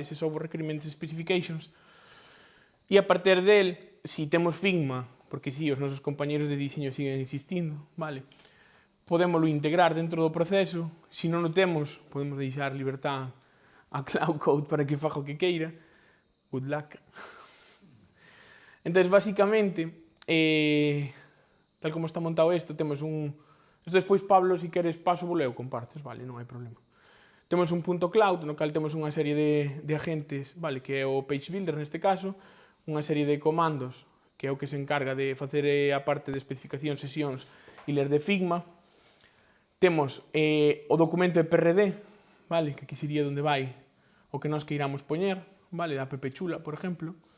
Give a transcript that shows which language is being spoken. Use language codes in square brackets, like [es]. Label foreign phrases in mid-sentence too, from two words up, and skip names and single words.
[en] Ese Software Requirements Specifications, [gl] e [es] a partir del, [gl] si temos Figma, porque si, os nosos compañeros de diseño siguen insistindo, vale? Podémoslo integrar dentro do proceso. Se non o temos, podemos deixar libertad a Cloud Code para que faga o que queira. [en] Good luck. [gl] Entón, basicamente, tal como está montado isto, temos un... Isto despois, Pablo, se queres paso, voleo, compartes, vale, non hai problema. Temos un punto cloud, no cal temos unha serie de agentes, vale, que é o [en] page builder [gl] neste caso, unha serie de comandos, que é o que se encarga de facer a parte de especificación, sesións e ler de Figma. Temos o documento de PRD, vale, que aquí sería onde vai o que nós queiramos poñer, vale, da app chula, por exemplo.